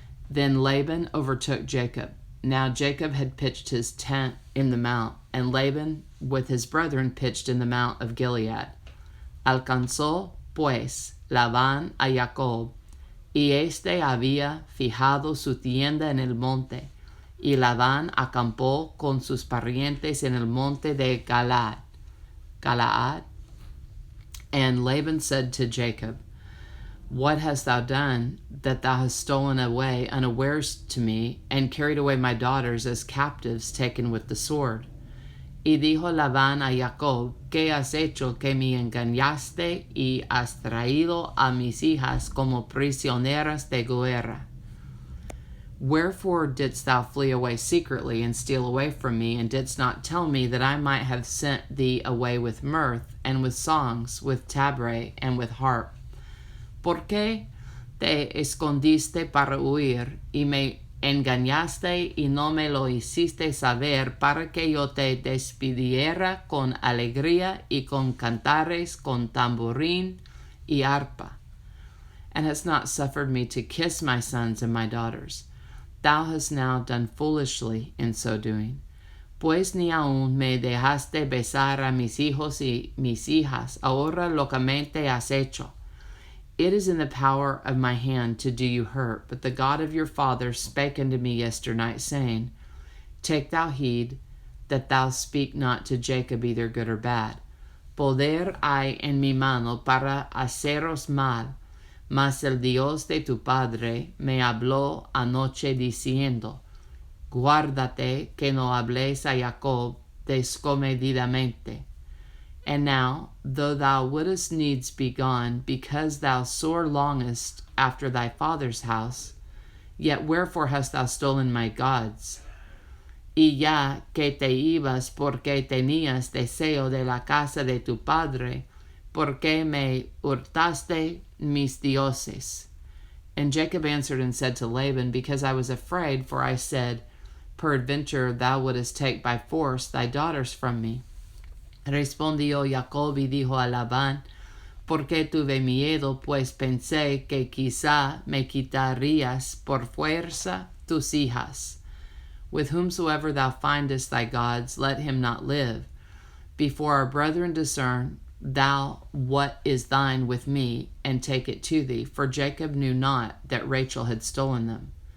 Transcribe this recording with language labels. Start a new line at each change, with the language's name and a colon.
English: Then Laban overtook Jacob. Now Jacob had pitched his tent in the mount, and Laban with his brethren pitched in the mount of Gilead.
Spanish: Alcanzó, pues, Labán a Jacob, y éste había fijado su tienda en el monte, y Labán acampó con sus parientes en el monte de Galaad.
English: And Laban said to Jacob, What hast thou done, that thou hast stolen away unawares to me, and carried away my daughters as captives taken with the sword?
Spanish: Y dijo Labán a Jacob, ¿Qué has hecho que me engañaste y has traído a mis hijas como prisioneras de guerra?
English: Wherefore didst thou flee away secretly, and steal away from me, and didst not tell me, that I might have sent thee away with mirth, and with songs, with tabret, and with harp?
Spanish: ¿Por qué te escondiste para huir, y me engañaste, y no me lo hiciste saber, para que yo te despidiera con alegría, y con cantares, con tamborín y arpa?
English: And hast not suffered me to kiss my sons and my daughters. Thou hast now done foolishly in so doing.
Spanish: Pues ni aún me dejaste besar a mis hijos y mis hijas, ahora locamente has hecho.
English: It is in the power of my hand to do you hurt, but the God of your fathers spake unto me yesternight, saying, Take thou heed that thou speak not to Jacob either good or bad.
Spanish: Poder hay en mi mano para haceros mal, mas el Dios de tu padre me habló anoche diciendo, Guárdate que no hables a Jacob descomedidamente.
English: And now, though thou wouldest needs be gone, because thou sore longest after thy father's house, yet wherefore hast thou stolen my gods?
Spanish: Y ya que te ibas porque tenías deseo de la casa de tu padre, porque me hurtaste mis dioses.
English: And Jacob answered and said to Laban, Because I was afraid, for I said, Peradventure thou wouldest take by force thy daughters from me.
Spanish: Respondió Jacob y dijo a Labán, Porque tuve miedo, pues pensé que quizá me quitarías por fuerza tus hijas.
English: With whomsoever thou findest thy gods, let him not live. Before our brethren discern thou what is thine with me, and take it to thee. For Jacob knew not that Rachel had stolen them.